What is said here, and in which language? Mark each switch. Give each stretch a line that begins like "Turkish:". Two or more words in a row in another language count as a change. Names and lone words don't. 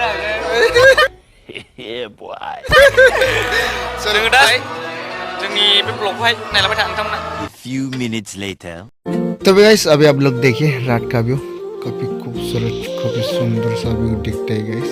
English: Yeah, boy.
Bodo: जोङो दा जोंनि बे ब्लगखौहाय नायलांबाय था नोंथांमोना।
English: A few minutes later.
Hindi: तो गाइस अभी आप लोग देखिए रात का व्यू, काफी खूबसूरत काफी सुंदर सा व्यू दिखता है गाइस।